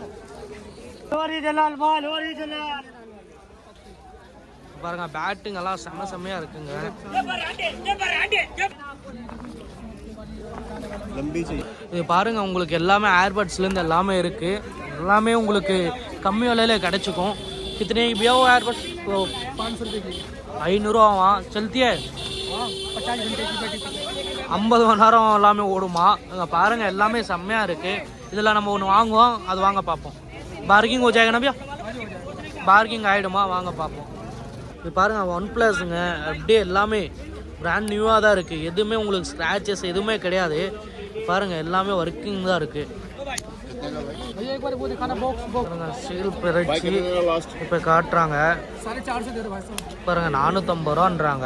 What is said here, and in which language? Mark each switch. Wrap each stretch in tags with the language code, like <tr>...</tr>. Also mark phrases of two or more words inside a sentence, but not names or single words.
<ta>பாருங்க பேட்டுங்கெல்லாம் செம்மையாக இருக்குங்க. இது பாருங்க உங்களுக்கு எல்லாமே ஏர்பட்ஸ்லேருந்து எல்லாமே இருக்குது, எல்லாமே உங்களுக்கு கம்மி விலையில கிடச்சிக்கும்.</ta> <hi>कितने की भैया वो एयरबड्स? 500 रुपये की. 500 ரூபாவா? चलती है 50 घंटे की बैटरी,</hi> <ta>50 மணி நேரம் எல்லாமே ஓடுமா. இங்கே பாருங்கள் எல்லாமே செம்மையாக இருக்குது. இதில் நம்ம ஒன்று வாங்குவோம், அது வாங்க பார்ப்போம்.</ta> <hi>பார்கிங் हो जाएगा ना भैया?</hi> <ta>பார்கிங் ஆகிடுமா, வாங்க பார்ப்போம். இது பாருங்கள் OnePlusங்க, அப்படியே எல்லாமே</ta> <en>brand new</en> <ta>தான் இருக்குது, எதுவுமே உங்களுக்கு ஸ்க்ராச்சஸ் எதுவுமே கிடையாது. பாருங்கள் எல்லாமே ஒர்க்கிங் தான் இருக்குது. சேல் பிரிச்சு இப்போ காட்டுறாங்க பாருங்க 450 ரூபான்றாங்க.</ta>